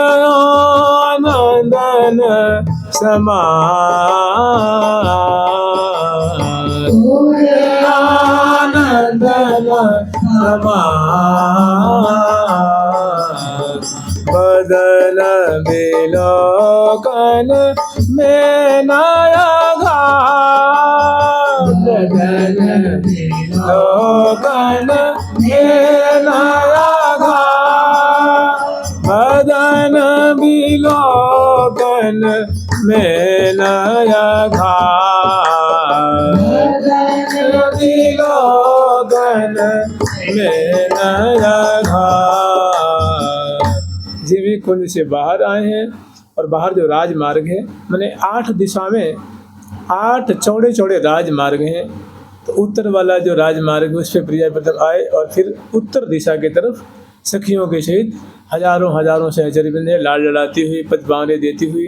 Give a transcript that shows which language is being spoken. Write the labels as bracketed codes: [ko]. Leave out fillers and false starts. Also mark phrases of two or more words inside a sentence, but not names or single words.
[bra] आनंदन समान उर आनंदन समान बदन विलोकन में नया घाट बदन विलोकन में नया घाट बदन विलोकन में नया घाट बदन विलोकन में नया घाट। [hi] जीवी कुंज से बाहर आए हैं और बाहर जो राजमार्ग है मैंने 8 दिशा में 8 चौड़े चौड़े राजमार्ग हैं। तो उत्तर वाला जो राजमार्ग है उस पर प्रिया प्रथम आए और फिर उत्तर दिशा की तरफ सखियों के सहित हजारों हजारों सहचरी बंधे लाल लड़ाती हुई पदबावने देती हुई।